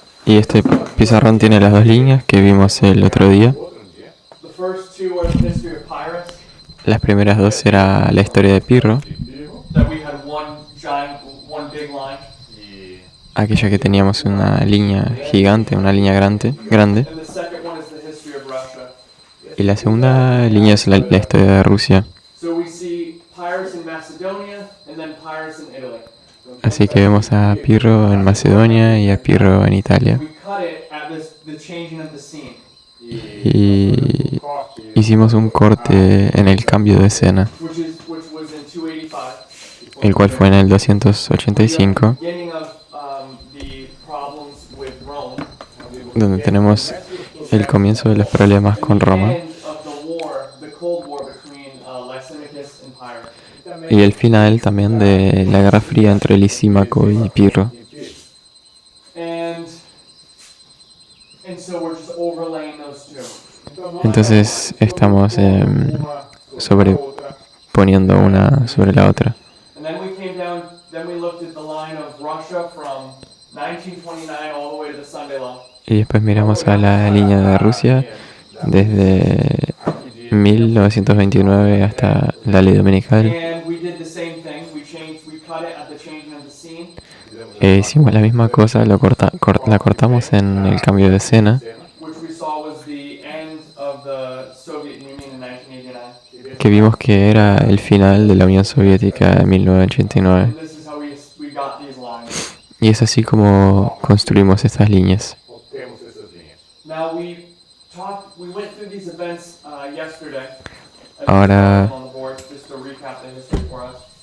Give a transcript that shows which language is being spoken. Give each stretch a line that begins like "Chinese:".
Spanish: y este pizarrón tiene las dos líneas que vimos el otro día.
English: The first two are the history of Pyrrhus,
Spanish: Las primeras dos era la historia de Pirro,
English: that we had one big line,
Spanish: aquella que teníamos una línea gigante, una línea grande,
English: and the second one is the history of Russia.
Spanish: y la segunda línea es la historia de Rusia.
English: So we see Pyrrhus in Macedonia and then Pyrrhus in Italy.
Spanish: Así que vemos a Pirro en Macedonia y a Pirro en Italia.
English: We cut it at the changing of the scene,
Spanish: Y hicimos un corte en el cambio de escena,
English: which was in 285.
Spanish: el cual fue en el 285,
English: Beginning of the problems with Rome,
Spanish: donde tenemos el comienzo de los problemas con Roma
English: end of the war, the Cold War between Lysimachus and Pyrrhus.
Spanish: y el final también de la Guerra Fría entre Lisímaco y Pirro.
English: And so we're just overlaying those two.
Spanish: Entonces estamos sobreponiendo una sobre la otra.
English: And then we came down, then we looked at the line of Russia from 1929 all the way to the Sunday law.
Spanish: Y después miramos a la línea de Rusia desde 1929 hasta la ley dominical.
English: And we did the same thing. We cut it at the changing of the scene.
Spanish: Hicimos la misma cosa, la cortamos en el cambio de escena,
English: Which we saw was the end of the Soviet Union in 1989.
Spanish: que vimos que era el final de la Unión Soviética en 1989.
English: And this is how we got these lines.
Spanish: Y es así como construimos estas líneas.
Portuguese: Obtemos essas linhas.
English: Now we went through these events yesterday.
Spanish: Ahora-
English: On the board, just to recap the history for us.